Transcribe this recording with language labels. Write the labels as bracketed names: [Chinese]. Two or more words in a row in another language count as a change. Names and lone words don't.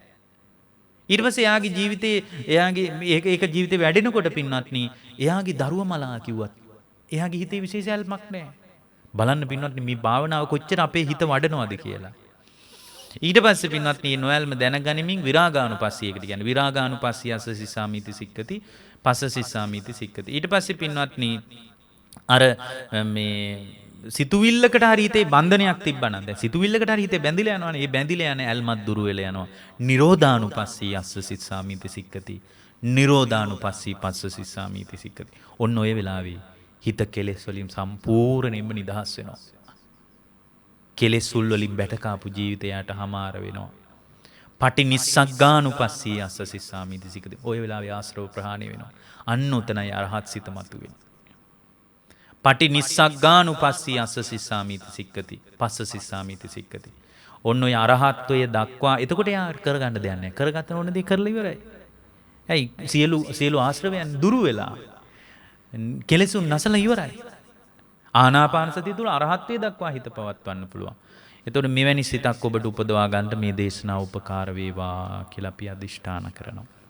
[Sinhala] ඊට පස්සේ එයාගේ ජීවිතේ ඒක ජීවිතේ වැඩෙනකොට පින්වත්නි එයාගේ දරුව මලා කිව්වත් එයාගේ හිතේ විශේෂ ඇල්මක් නැහැ. බලන්න පින්වත්නි මේ භාවනාව කොච්චර අපේ හිත වඩනවද කියලා. ඊට පස්සේ පින්වත්නි නොයල්ම දැනගනිමින් විරාගානුපස්සී එකට කියන්නේ [Pali] විරාගානුපස්සී අසසිසාමිති සික්කති පස්සසිසාමිති සික්කති. [Sinhala] ඊට පස්සේ පින්වත්නි අර මේ සිතුවිල්ලකට හරි හිතේ බන්ධනයක් තිබ්බනම් දැන් සිතුවිල්ලකට හරි හිතේ බැඳිලා යනවනේ. ඒ බැඳිලා යන ඇල්මත් දුරු වෙලා යනවා. [Pali] නිරෝධානුපස්සී අසසිසාමිති සික්කති. නිරෝධානුපස්සී පස්සසිසාමිති සික්කති. [Sinhala] ඔන්න ඔය වෙලාවේ හිත කෙලෙස් වලින් සම්පූර්ණයෙන්ම නිදහස් වෙනවා. කෙලෙස් උල් වලින් බැටකාපු ජීවිතයට හමාර වෙනවා. [Pali] පටි නිස්සග්ගානුපස්සී අස්සසිසාමිති සික්කති. [Sinhala] ඔය වෙලාවේ ආශ්‍රව ප්‍රහාණය වෙනවා. අන්න උතනයි අරහත් සිත මතුවෙන්නේ. [Pali] පටි නිස්සග්ගානුපස්සී අස්සසිසාමිති සික්කති. පස්සසිසාමිති සික්කති. [Sinhala] ඔන්න ඔය අරහත්වය දක්වා එතකොට යා කරගන්න දෙයක් නැහැ. කරගන්න ඕන දේ කරලා ඉවරයි. ඇයි සියලු ආශ්‍රවයන් දුරු වෙලා කෙලෙසුන් නැසලා ඉවරයි. ආනාපාන සතිය තුළ අරහත්ත්වයට දක්වා හිත පවත්වන්න පුළුවන්. එතකොට මෙවැනි සිතක් ඔබට උපදවා ගන්න මේ දේශනාව උපකාර වේවා කියලා අපි අදිෂ්ඨාන කරනවා.